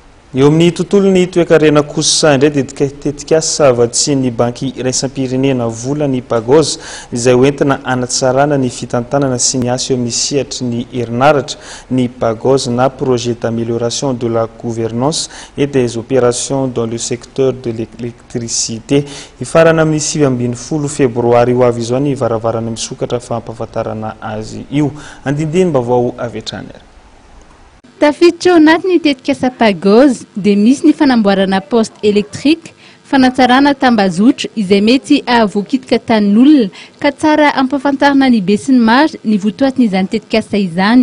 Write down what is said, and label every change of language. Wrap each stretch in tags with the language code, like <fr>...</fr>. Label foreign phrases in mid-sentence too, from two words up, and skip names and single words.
<mg>Eo amin'ny tontolon'ny toekarena kosa indray dia tetika savatsy ny banky iraisam-pirenena vola ny Pagos izay hoentina hanatsarana ny fitantanana sy ny asa eo amin'ny sehatry ny herinaratra. Ny Pagos na</mg> <fr>projet d'amélioration de la gouvernance et des opérations dans le secteur de l'électricité</fr> <mg>ifarana amin'ny 20 febroary ho avy izao ny varavarana misokatra fampahafantarana azy io. Andindiny vaovao avy hatrany. Tafiditra ao anatin'ny tetikasa Pagos dia misy ny fanamboarana</mg> <fr>poste électrique,</fr> <mg>fanatsarana tambazotra izay mety ahavokitika tanin'olona ka tsara ampafantarina ny be sy ny maro ny votoatin'izany tetikasa izany.</mg>